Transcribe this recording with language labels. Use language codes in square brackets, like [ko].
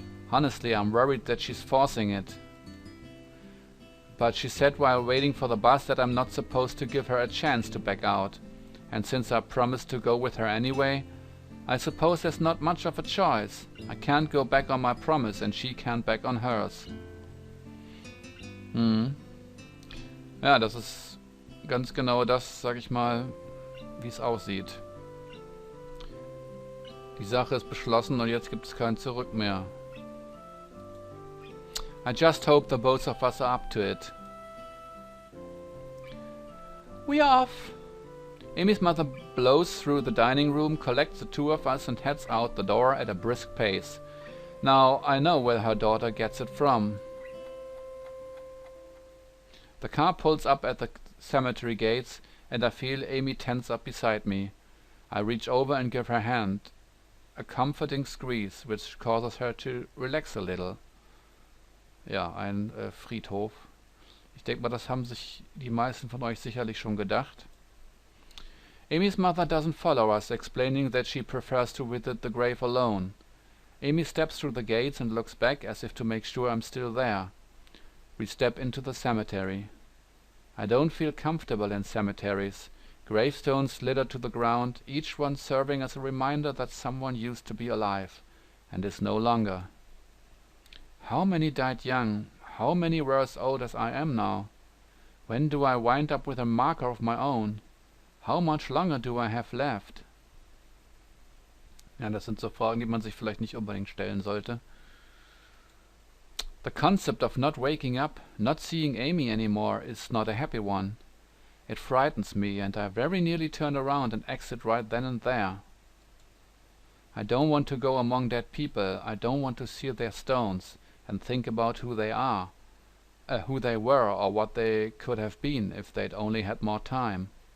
[en] Honestly, I'm worried that she's forcing it. But she said while waiting for the bus that I'm not supposed to give her a chance to back out, and since I promised to go with her anyway, I suppose there's not much of a choice. I can't go back on my promise and she can't back on hers. Hm. [de] Ja, das ist ganz genau das, sag ich mal, wie es aussieht. Die Sache ist beschlossen und jetzt gibt es kein Zurück mehr. [en] I just hope the both of us are up to it. We are off. Amy's mother blows through the dining room, collects the two of us and heads out the door at a brisk pace. Now I know where her daughter gets it from. The car pulls up at the cemetery gates and I feel Amy tense up beside me. I reach over and give her hand a comforting squeeze, which causes her to relax a little. [de] Ja, ein Friedhof. Ich denke mal, das haben sich die meisten von euch sicherlich schon gedacht. [en] Amy's mother doesn't follow us, explaining that she prefers to visit the grave alone. Amy steps through the gates and looks back as if to make sure I'm still there. We step into the cemetery. I don't feel comfortable in cemeteries. Gravestones littered to the ground, each one serving as a reminder that someone used to be alive and is no longer. How many died young? How many were as old as I am now? When do I wind up with a marker of my own? How much longer do I have left? [de] Ja, das sind so Fragen, die man sich vielleicht nicht unbedingt stellen sollte. [en] The concept of not waking up, not seeing Amy anymore, is not a happy one. It frightens me, and I very nearly turn around and exit right then and there. I don't want to go among dead people. I don't want to see their stones and think about who they are, who they were, or what they could have been if they'd only had more time.